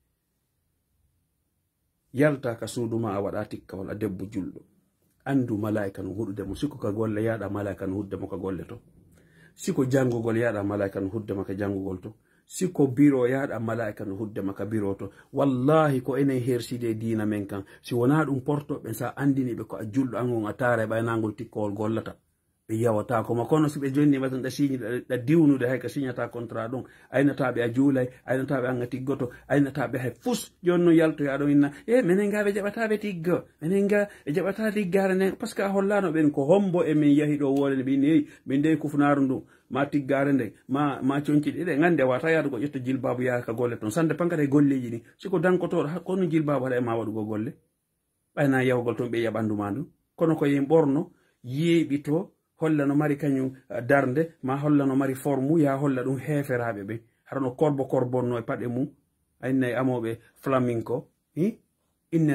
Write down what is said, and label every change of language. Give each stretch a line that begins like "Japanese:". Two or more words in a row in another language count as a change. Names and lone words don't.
Fula: yalta ka suuduma a waɗa tikkawol a debbo julɗo andu malaika no huɗudemo siko ka golle yaɗa malaika no huddemo ka golle to siko jangugol yaɗa malaika no huddema ka jangugol to siko biro yaɗa malaika no huddema ka biro to wallahi ko enen herside dina men kan si wona ɗum portoɓe sa andiniɓe ko a julɗo an on a taara ɓaynagol tikkowol gollata ɓe yawata koma kono si ɓe jonnima tan ɗa signe ɗa diwnude hay ka signata contrat ɗon aynataɓe a juulay aynataɓe an a tiggoto aynataɓe hay fus joni noon yaltoya ɗon inna minen ga ɓe jaɓataɓe tiggo minen ga ɓe jaɓata tiggare nden
French: par ce que
Fula: a hollano ɓen ko hombo e min yahi ɗo wolene ɓe inni min ndeyi kufnaru ndu ma tiggare nde ma conciɗe ɗe gande wata yadugo ƴetto jilbabu yaha ka golle toon sande pankata e golleji ɗi siko dankotoɗo hakkono jilbabu haɗa e ma waɗugo golle ɓayna yahugol toon ɓe yiya ɓandu ma ndu kono ko yen ɓorno yeeɓito holla no mari kañum darde ma holla no mari forme ya holla ɗum heferaɓe ɓe harano korbonno e paɗe mum aynayi amoɓe flaminco innen